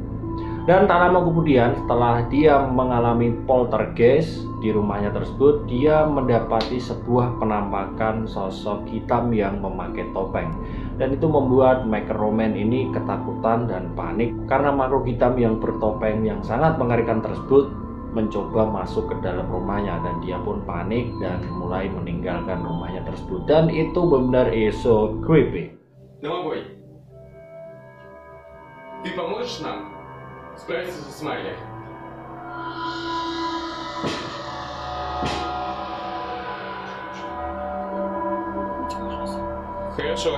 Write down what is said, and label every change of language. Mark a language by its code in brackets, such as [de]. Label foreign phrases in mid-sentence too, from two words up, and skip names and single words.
[id] Dan tak lama kemudian setelah dia mengalami poltergeist di rumahnya tersebut, dia mendapati sebuah penampakan sosok hitam yang memakai topeng. Dan itu membuat Maker Roman ini ketakutan dan panik karena makhluk hitam yang bertopeng yang sangat mengerikan tersebut mencoba masuk ke dalam rumahnya, dan dia pun panik dan mulai meninggalkan rumahnya tersebut. Dan itu benar-benar [en] so creepy. [ru] Домовой, ты поможешь нам справиться с Майей? Хорошо.